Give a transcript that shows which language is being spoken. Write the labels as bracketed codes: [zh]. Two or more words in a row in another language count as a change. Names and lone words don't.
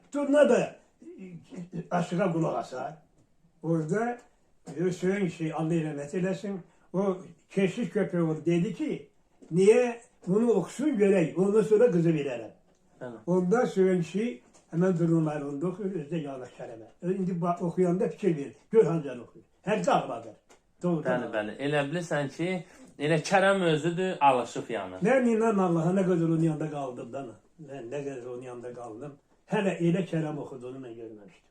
[tr] Turna da aşığa kulak asar. Orada Hüseyin Allah rahmet eylesin. O keşiş köpeği dedi ki niye bunu okusun göreyim. Ondan sonra kızı veririm. Evet. [az] Ondan sonra Hemen durumlarında okur, özde yanlış kəlmə. İndi oxuyanda fikir verir. Gör hancaq oxuyur. Hər dağladır. Doğrudan. Bəli. Elə bilirsən ki, elə Kərəm özüdür, alışıb yanır. Mən inan Allaha nə qədər onun yanında qaldım da. Mən nə qədər onun yanında qaldım. Hələ elə Kərəm oxuduğunu mən görməmişdim.